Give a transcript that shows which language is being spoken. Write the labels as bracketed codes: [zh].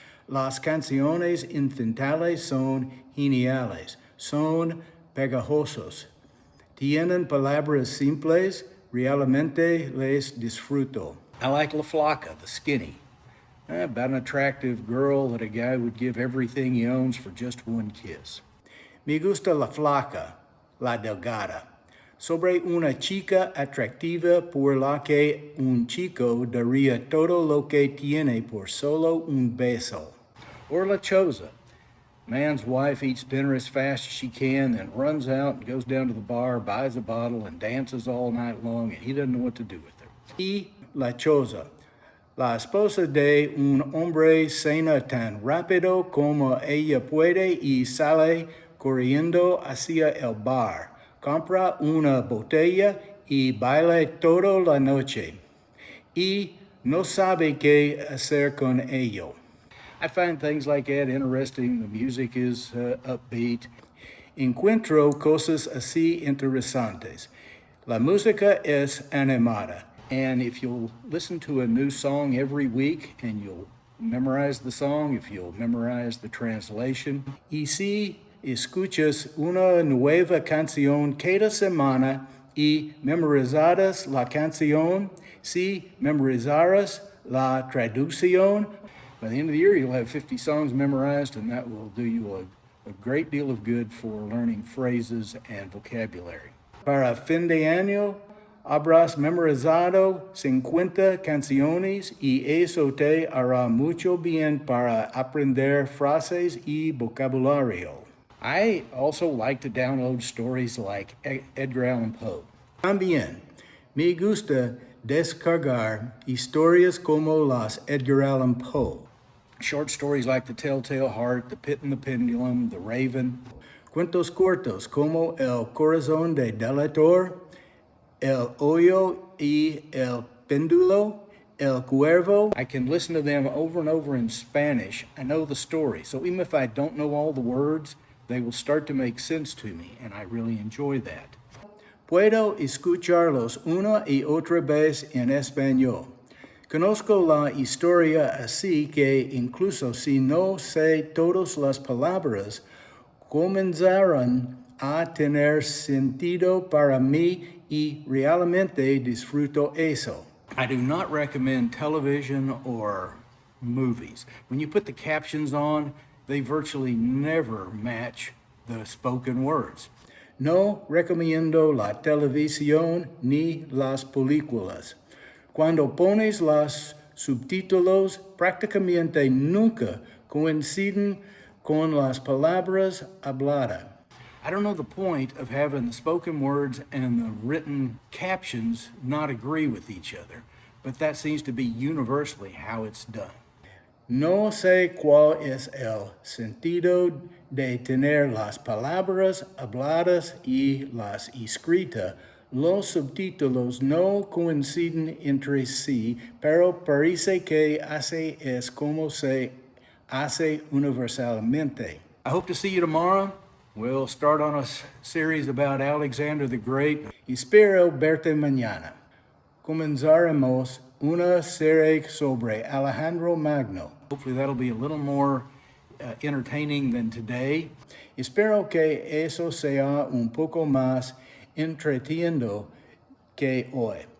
[es] Las canciones infantales son geniales. Son pegajosos. Tienen palabras simples. Realmente les disfruto. [en] I like La Flaca, the skinny. About an attractive girl that a guy would give everything he owns for just one kiss. [es] Me gusta La Flaca, la delgada. Sobre una chica atractiva por la que un chico daría todo lo que tiene por solo un beso. [en] Or La Choza. Man's wife eats dinner as fast as she can, then runs out and goes down to the bar, buys a bottle, and dances all night long, and he doesn't know what to do with her. [es] Y La Choza. La esposa de un hombre cena tan rápido como ella puede y sale corriendo hacia el bar. Compra una botella y baila toda la noche. Y no sabe qué hacer con ello. [en] I find things like that interesting. The music is upbeat. [es] Encuentro cosas así interesantes. La música es animada. [en] And if you'll listen to a new song every week and you'll memorize the song, if you'll memorize the translation, [es] y si escuchas una nueva canción cada semana y memorizaras la canción, si memorizaras la traducción, [en] by the end of the year you'll have 50 songs memorized, and that will do you a great deal of good for learning phrases and vocabulary. [es] Para fin de año, habrás memorizado 50 canciones y eso te hará mucho bien para aprender frases y vocabulario. [en] I also like to download stories like Edgar Allan Poe. [es] También me gusta descargar historias como las Edgar Allan Poe. [en] Short stories like The Telltale Heart, The Pit and the Pendulum, The Raven. [es] Cuentos cortos como El Corazón de Delator, el hoyo y el péndulo, el cuervo. [en] I can listen to them over and over in Spanish. I know the story, so even if I don't know all the words, they will start to make sense to me, and I really enjoy that. [es] Puedo escucharlos una y otra vez en español. Conozco la historia así que incluso si no sé todas las palabras, comenzaron a tener sentido para mí y realmente disfruto eso. [en] I do not recommend television or movies. When you put the captions on, they virtually never match the spoken words. [es] No recomiendo la televisión ni las películas. Cuando pones los subtítulos, prácticamente nunca coinciden con las palabras habladas. [en] I don't know the point of having the spoken words and the written captions not agree with each other, but that seems to be universally how it's done. [es] No sé cuál es el sentido de tener las palabras habladas y las escritas. Los subtítulos no coinciden entre sí, pero parece que así es como se hace universalmente. [en] I hope to see you tomorrow. We'll start on a series about Alexander the Great. [es] Espero verte mañana. Comenzaremos una serie sobre Alejandro Magno. [en] Hopefully that'll be a little more entertaining than today. [es] Espero que eso sea un poco más entretenido que hoy.